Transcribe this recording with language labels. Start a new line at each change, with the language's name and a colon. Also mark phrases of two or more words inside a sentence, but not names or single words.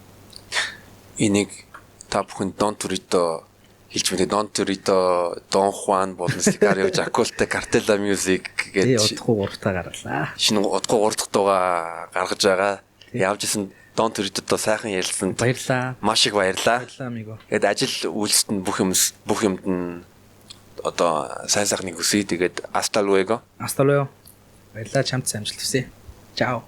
Mongolian: Энийг та бүхэн Дон Торидо хэлж мэдээ Дон Торидо, Дон Хуан болон Сикарио Жакулта Картела Music гэж удахгүй 3 таа гарлаа. Шинэ удахгүй 3 дахь дуугаа гаргаж байгаа. Явж исэн Дон Торидодоо сайхан ярилцсанд баярлаа. Маш их баярлаа. Баярлаа амиго. Тэгэд ажил үйлсэнд бүх юмд нь одоо сайн сайхныг хүсье. Тэгээд
Spanish: hasta luego. Hasta luego.
Mongolian: Баярлалаа чамд амжилт хүсье. Чао.